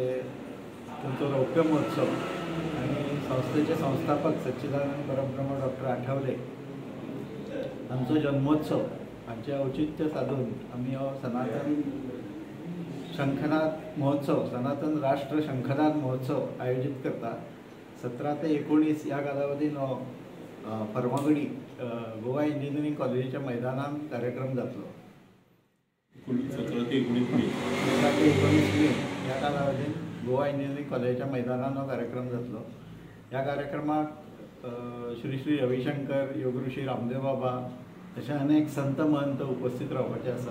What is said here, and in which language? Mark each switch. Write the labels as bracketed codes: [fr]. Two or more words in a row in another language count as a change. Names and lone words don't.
[kok] त्यांचा रौप्य महोत्सव आणि संस्थेचे संस्थापक सच्चिदानंद परब्रह्म डॉक्टर आठवले आमचा जन्मोत्सव हांचे औचित्य साधून आम्ही सनातन शंखनाद महोत्सव सनातन राष्ट्र शंखनाद महोत्सव आयोजित करता। 17 ते 19 या कालावधीन फर्मागुडी गोवा इंजिनियरिंग कॉलेजच्या मैदानात कार्यक्रम जातलो। 17 ते 19 मे या कालावधीन गोवा इंजिनियरिंग कॉलेजच्या मैदानात हो कार्यक्रम जातलो। या कार्यक्रमाक श्री श्री रविशंकर, योगऋषी रामदेव बाबा अशे अनेक संत महंत उपस्थित रावपाचे आसा।